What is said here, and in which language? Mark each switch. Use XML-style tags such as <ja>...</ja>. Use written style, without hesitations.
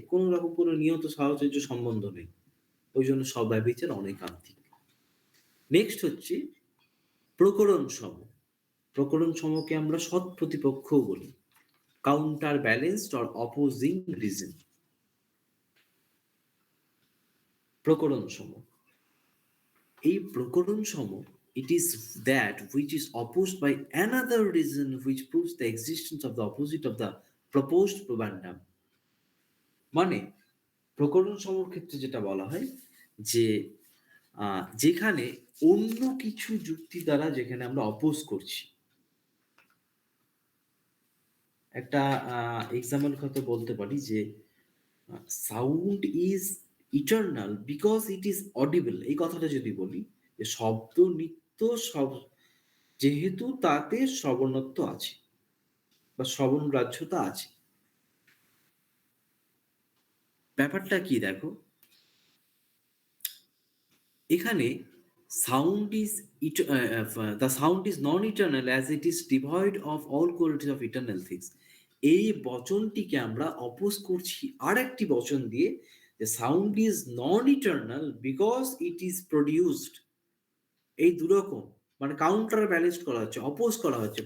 <bn>কোনো রকম কোনো নিয়ত সাহচর্য সম্বন্ধ নেই, ওই জন্য সব ব্যবচার অনৈকান্তিক। নেক্সট হচ্ছে প্রকরণ সম। প্রকরণ সমকে আমরা সৎ প্রতিপক্ষও বলি,</bn> <en>Counter balanced or opposing reason. প্রকরণ সম, এই প্রকরণ সম, it is that which is opposed by another reason which proves the existence of the opposite of the proposed probandum।</en> <bn>মানে প্রকরণ সমর ক্ষেত্রে যেটা বলা হয় যে যেখানে অন্য কিছু যুক্তি দ্বারা যেখানে আমরা অপোজ করছি, একটা এক্সাম্পল কথা বলতে পারি যে</bn> <en>sound is eternal because it is audible,</en> <bn>এই কথাটা যদি বলি যে শব্দ নিত্য, সব যেহেতু তাতে শ্রবণত্ব আছে বা শ্রবণ গ্রাহ্যতা আছে। ব্যাপারটা কি দেখো, এখানে</bn> <en>sound is the sound is non-eternal as it is devoid of all qualities of eternal things।</en> <bn>এই বচনটিকে আমরা অপোজ করছি আর একটি বচন দিয়ে, যে</bn> <en>Sound is non eternal because it is produced.</en> <bn>এই দুরকম মানে কাউন্টার ব্যালেন্স করা হচ্ছে, অপোজ করা হচ্ছে।</bn>